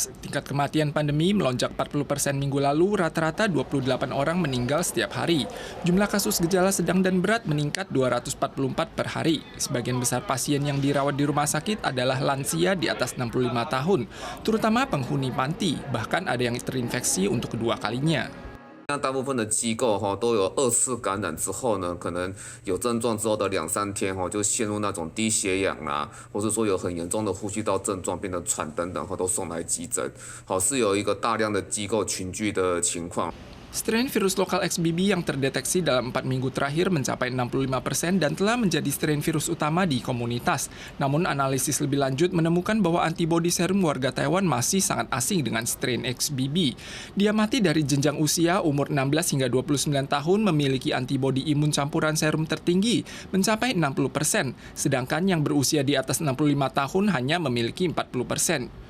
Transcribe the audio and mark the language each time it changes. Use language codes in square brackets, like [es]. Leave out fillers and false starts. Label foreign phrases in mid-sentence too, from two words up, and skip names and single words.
[id] Tingkat kematian pandemi melonjak 40% minggu lalu, rata-rata 28 orang meninggal setiap hari. Jumlah kasus gejala sedang dan berat meningkat 244 per hari. Sebagian besar pasien yang dirawat di rumah sakit adalah lansia di atas 65 tahun, terutama penghuni panti, bahkan ada yang terinfeksi untuk kedua kalinya. [zh] 大部分的机构都有2次感染之后呢，可能有症状之后的2-3天就陷入那种低血氧啦，或是说有很严重的呼吸道症状，变得喘等等，都送来急诊。是有一个大量的机构群聚的情况。 [id] Strain virus lokal XBB yang terdeteksi dalam 4 minggu terakhir mencapai 65% dan telah menjadi strain virus utama di komunitas. Namun analisis lebih lanjut menemukan bahwa antibodi serum warga Taiwan masih sangat asing dengan strain XBB. Dia mati dari jenjang usia umur 16 hingga 29 tahun memiliki antibodi imun campuran serum tertinggi mencapai 60%, sedangkan yang berusia di atas 65 tahun hanya memiliki 40%.